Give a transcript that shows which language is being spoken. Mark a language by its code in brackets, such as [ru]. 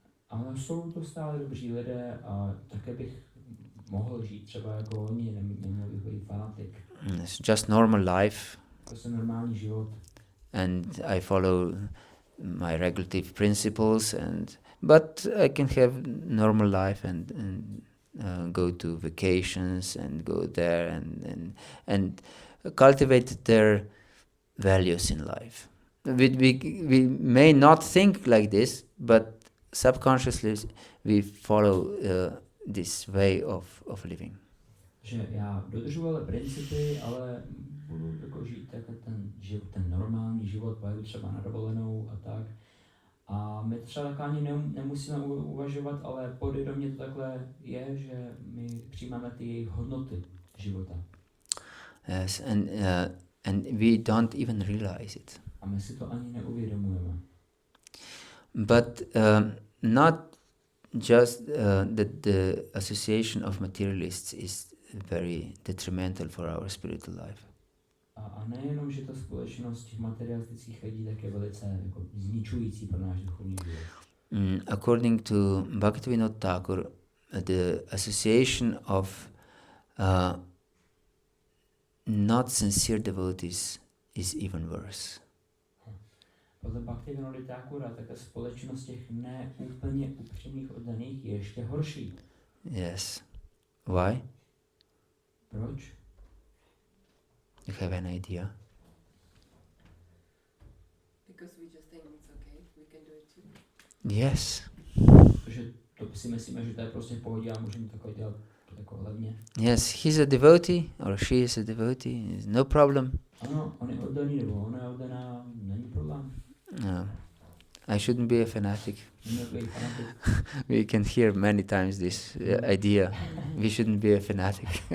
[cs] Ale jsou to stále dobří lidé a také bych mohl žít třeba jako oni, neměl bych být fanatik. [en] It's just normal life. [cs] To je normální život. [en] And I follow my regulative principles, but I can have normal life and go to vacations and go there and cultivate their values in life. We may not think like this, but subconsciously we follow this way of living. [cs] Že já dodržuji ale principy, ale budu jako žít jako ten normální život, pojedu třeba na dovolenou a tak. A my třeba tak ani nemusíme uvažovat, ale podvědomě to takhle je, že my přijímáme ty jejich hodnoty života. [en] Yes, and we don't even realize it. [cs] A my si to ani neuvědomujeme. [en] But not just that the association of materialists is very detrimental for our spiritual life. [cs] A nejenom, že ta společnost těch materialistických lidí tak je velice jako zničující pro náš duchovní život. [en] According to Bhakti-yoga Thakur, the association of not sincere devotees is even worse. [cs] Podle Bhakti-yoga Thakura také společnost těch neúplně upřímných oddaných je ještě horší. [en] Yes. Why? [cs] Proč? [en] You have an idea? Because we just think it's okay, we can do it too. Yes. [cs] Protože to si myslíme, že to je prostě v pohodě a můžeme takhle dělat jako hlavně. [en] Yes, he's a devotee or she is a devotee, no problem. [cs] Ano, on je oddaný nebo ona je oddaná, není problém. [en] No. I shouldn't be a fanatic. [cs] Neměl být fanatik. [en] We can hear many times this idea. We shouldn't be a fanatic.